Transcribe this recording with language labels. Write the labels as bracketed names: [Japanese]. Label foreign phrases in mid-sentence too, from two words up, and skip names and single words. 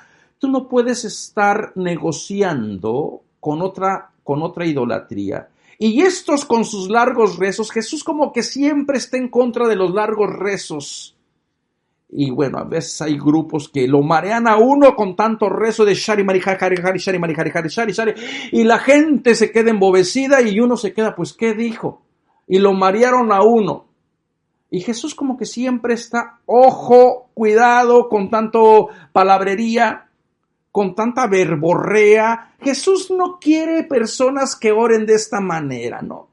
[Spanish] Tú no puedes estar negociando con otra idolatría. Y estos con sus largos rezos, Jesús como que siempre está en contra de los largos rezos. Y bueno, a veces hay grupos que lo marean a uno con tanto rezo de Shari Mari Hari Hari Shari Mari Hari Hari Shari Shari, y la gente se queda embobecida y uno se queda, pues, ¿qué dijo? Y lo marearon a uno. Y Jesús como que siempre está, ojo, cuidado con tanto palabrería, con tanta verborrea. Jesús no quiere personas que oren de esta manera, ¿no?